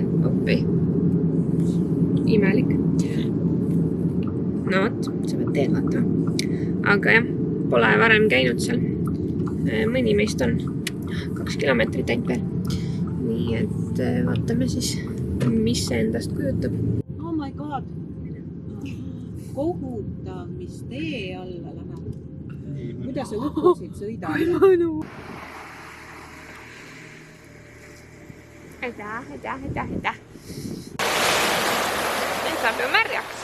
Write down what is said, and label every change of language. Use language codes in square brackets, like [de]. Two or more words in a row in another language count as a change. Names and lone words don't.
[et] Oppi. Imelik. No vot, sa pead teed vaatama. Aga jah, pole varem käinud seal. Mõni meist on 2 kilomeetrit ainult veel. Nii et vaatame siis, mis see endast kujutab. [en] Oh my god. [et] Kohutav, mis tee alla läheb. Kuidas sa uppusid sõidad? Aitäh. Nüüd saab ju märjaks.